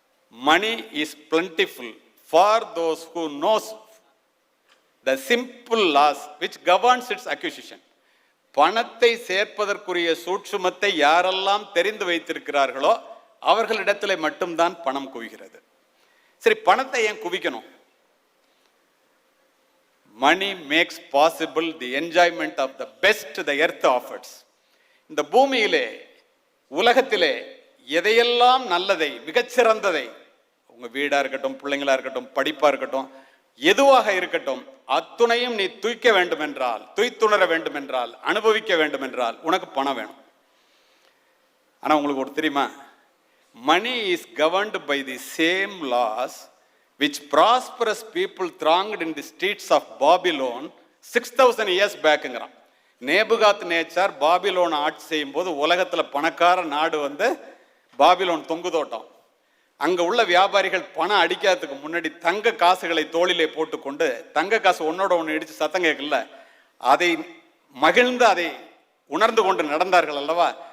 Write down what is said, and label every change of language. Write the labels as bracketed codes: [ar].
[en] Money is plentiful for those who knows the simple laws which governs its acquisition. [ta] பணத்தை சேர்ப்பதற்குரிய சூட்சுமத்தை யாரெல்லாம் தெரிந்து வைத்திருக்கிறார்களோ அவர்களிடத்தில் மட்டும்தான் பணம் குவிகிறது. சரி, பணத்தை ஏன் குவிக்கணும்? [en] Money makes possible the enjoyment of the best the earth offers. [ta] இந்த பூமியிலே, உலகத்திலே எதையெல்லாம் நல்லதை, மிகச்சிறந்ததை, உங்க வீடா இருக்கட்டும், பிள்ளைங்களா இருக்கட்டும், படிப்பா இருக்கட்டும், எதுவாக இருக்கட்டும், அத்துணையும் நீ தூய்க்க வேண்டும் என்றால், தூய்த்துணர வேண்டும் என்றால், அனுபவிக்க வேண்டும் என்றால் உனக்கு பணம் வேணும். ஆனா உங்களுக்கு ஒரு தெரியுமா? [en] Money is governed by the same laws which prosperous people thronged in the streets of Babylon 6000 years backங்கிறான். [ta] நேபுகாத் நேச்சார் பாபிலோன் ஆட்சி செய்யும் போது உலகத்துல பணக்கார நாடு வந்து பாபிலோன் தொங்கு தோட்டம். அங்க உள்ள வியாபாரிகள் பணம் அடிக்காததுக்கு முன்னாடி தங்க காசுகளை தோளிலே போட்டுக்கொண்டு, தங்க காசு ஒன்னோட ஒன்று இடிச்சு சத்தம் கேட்கல, அதை மகிழ்ந்து அதை உணர்ந்து கொண்டு நடந்தார்கள் அல்லவா?